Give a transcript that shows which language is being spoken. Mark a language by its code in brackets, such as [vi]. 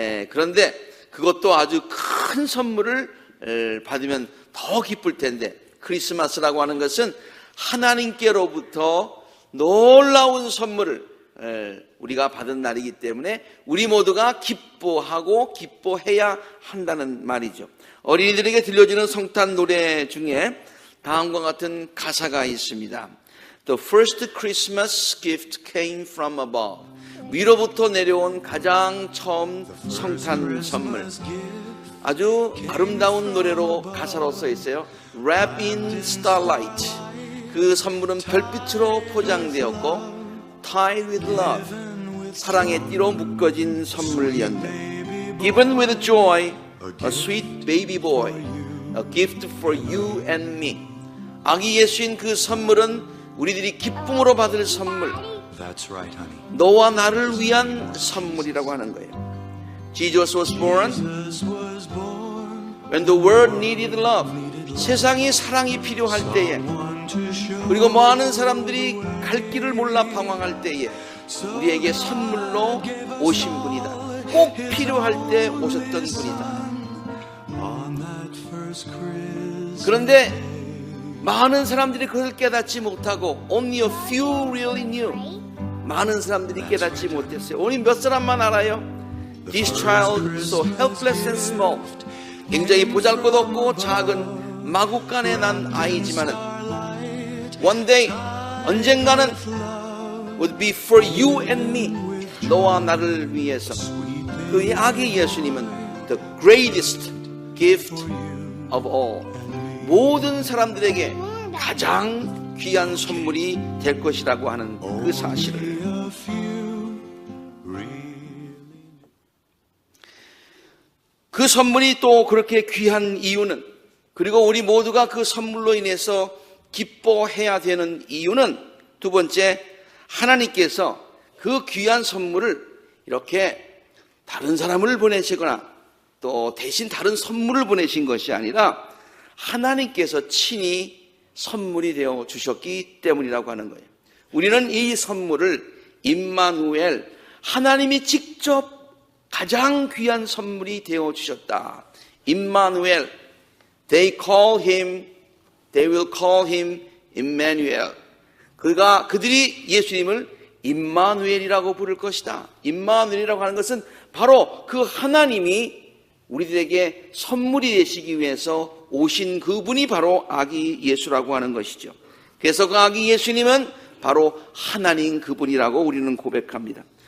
[ko] 그런데 그것도 아주 큰 선물을 받으면 더 기쁠 텐데, 크리스마스라고 하는 것은 하나님께로부터 놀라운 선물을 우리가 받은 날이기 때문에 우리 모두가 기뻐하고 기뻐해야 한다는 말이죠. 어린이들에게 들려주는 성탄 노래 중에 다음과 같은 가사가 있습니다. [en] The first Christmas gift came from above. [ko] 위로부터 내려온 가장 처음 성탄 선물. 아주 아름다운 노래로 가사로 써 있어요. [en] Wrapped in starlight. [ko] 그 선물은 별빛으로 포장되었고 [en] Tied with love. [ko] 사랑의 띠로 묶어진 선물이었네. [en] Given with joy, a sweet baby boy, a gift for you and me. [ko] 아기 예수인 그 선물은 우리들이 기쁨으로 받을 선물. [en] That's right, honey. [ko] 너와 나를 위한 선물이라고 하는 거예요. [en] Jesus was born when the world needed love. [ko] 세상이 사랑이 필요할 때에, 그리고 많은 사람들이 갈 길을 몰라 방황할 때에 우리에게 선물로 오신 분이다. 꼭 필요할 때 오셨던 분이다. 그런데 많은 사람들이 그걸 깨닫지 못하고 [en] only a few really knew. [ko] 많은 사람들이 깨닫지 못했어요. 오늘 몇 사람만 알아요? [en] This child so helpless and small. [ko] 굉장히 보잘것없고 작은 마구간에 난 아이지만은 [en] one day, [ko] 언젠가는 [en] would be for you and me. [ko] 너와 나를 위해서. 그 아기 예수님은 [en] the greatest gift of all. [ko] 모든 사람들에게 가장 귀한 선물이 될 것이라고 하는 그 사실을. 그 선물이 또 그렇게 귀한 이유는, 그리고 우리 모두가 그 선물로 인해서 기뻐해야 되는 이유는, 두 번째, 하나님께서 그 귀한 선물을 이렇게 다른 사람을 보내시거나 또 대신 다른 선물을 보내신 것이 아니라 하나님께서 친히 선물이 되어 주셨기 때문이라고 하는 거예요. 우리는 이 선물을 임마누엘, 하나님이 직접 가장 귀한 선물이 되어 주셨다. 임마누엘. [en] They will call him Emmanuel. [ko] 그들이 예수님을 임마누엘이라고 부를 것이다. 임마누엘이라고 하는 것은 바로 그 하나님이 우리들에게 선물이 되시기 위해서 오신 그분이 바로 아기 예수라고 하는 것이죠. 그래서 그 아기 예수님은 바로 하나님 그분이라고 우리는 고백합니다.